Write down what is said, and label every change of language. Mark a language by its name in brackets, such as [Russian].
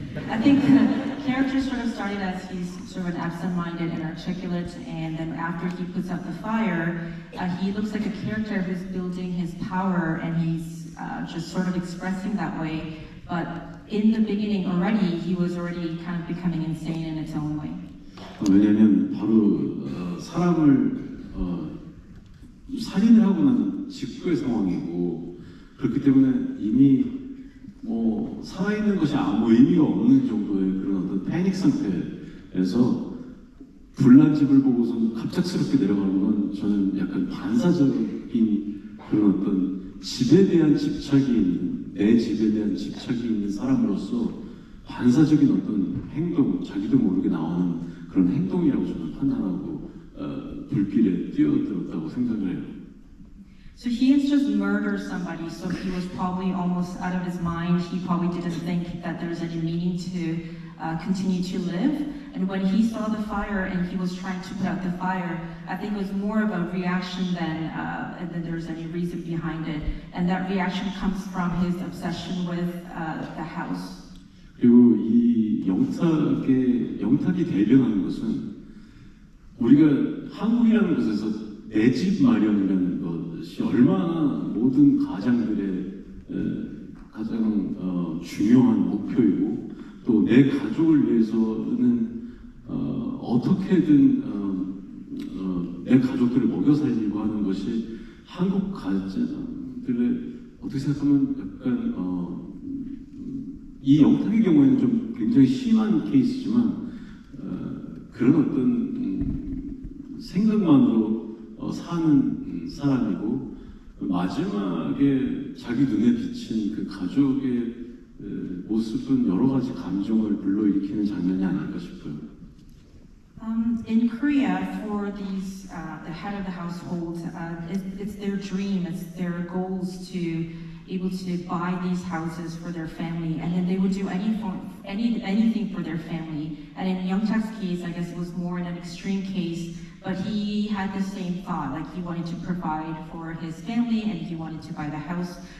[English] I think the character sort of started as he's sort of an absent-minded and articulate, and then after he puts out the fire, he looks like a character who's building his power, and he's just sort of expressing that way. But in the beginning already, he was already kind of becoming insane in its own way. [Korean] 왜냐하면 바로 사람을 살인을 하고 난 직후의 상황이고 그렇기 때문에 이미 뭐 살아있는 것이 아무 의미가 없는 정도의 그런 어떤 패닉 상태에서 불난 집을 보고서 갑작스럽게 내려가는 건 저는 약간 반사적인 그런 어떤 집에 대한 집착이 있는 내 집에 대한 집착이 있는 사람으로서 반사적인 어떤 행동, 자기도 모르게 나오는 그런 행동이라고 저는 판단하고 불길에 뛰어들었다고 생각을 해요. [English] So he has just murdered somebody, so he was probably almost out of his mind. He probably didn't think that there's any meaning to continue to live. And when he saw the fire and he was trying to put out the fire, I think it was more of a reaction than there's any reason behind it. And that reaction comes from his obsession with the house. [Korean] 그리고 이 영탁이 대변하는 것은 우리가 한국이라는 곳에서 내 집 마련이라는 것이 얼마나 모든 가장들의 가장 중요한 목표이고 또 내 가족을 위해서는 어떻게든 내 가족들을 먹여 살리고 하는 것이 한국 가장들의 어떻게 생각하면 약간 이 영탁의 경우에는 좀 굉장히 심한 케이스지만 그런 어떤 생각만으로 사는 사람이고 마지막에 자기 눈에 비친 그 가족의 모습은 여러 가지 감정을 불러일으키는 장면이 아닐까 싶어요. [English] In Korea, for the head of the household, it's their dream, it's their goals to able to buy these houses for their family, and then they would do anything for their family. And in Youngchak's case, I guess it was more in an extreme case, but he had the same thought, like he wanted to provide for his family and he wanted to buy the house.